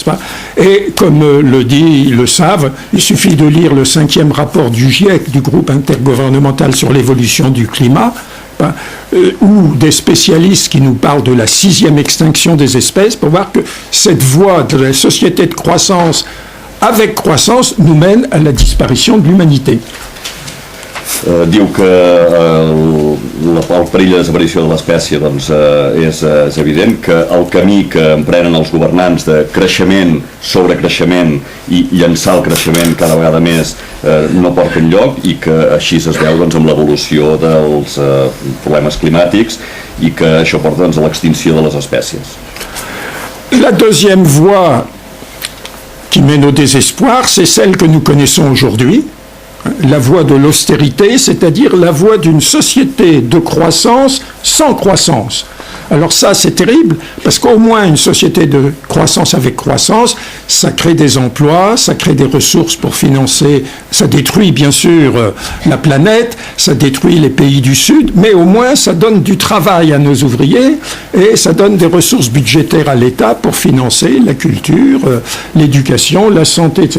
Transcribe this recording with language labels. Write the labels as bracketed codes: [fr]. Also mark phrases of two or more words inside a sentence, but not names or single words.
[fr] Et comme le savent, il suffit de lire le 5e rapport du GIEC, du groupe intergouvernemental sur l'évolution du climat, ou des spécialistes qui nous parlent de la 6e extinction des espèces, pour voir que cette voie de la société de croissance avec croissance nous mène à la disparition de l'humanité. [ca] Diu que el perill de desaparició de l'espècie doncs, és evident, que el camí que emprenen els governants de creixement, sobrecreixement i llançar el creixement cada vegada més no porta enlloc, i que així es veu doncs, amb l'evolució dels problemes climàtics, i que això porta doncs, a l'extinció de les espècies. [fr] La deuxième voie qui mène au désespoir, c'est celle que nous connaissons aujourd'hui. La voie de l'austérité, c'est-à-dire la voie d'une société de croissance sans croissance. Alors ça, c'est terrible, parce qu'au moins une société de croissance avec croissance, ça crée des emplois, ça crée des ressources pour financer, ça détruit bien sûr la planète, ça détruit les pays du Sud, mais au moins ça donne du travail à nos ouvriers et ça donne des ressources budgétaires à l'État pour financer la culture, l'éducation, la santé, etc.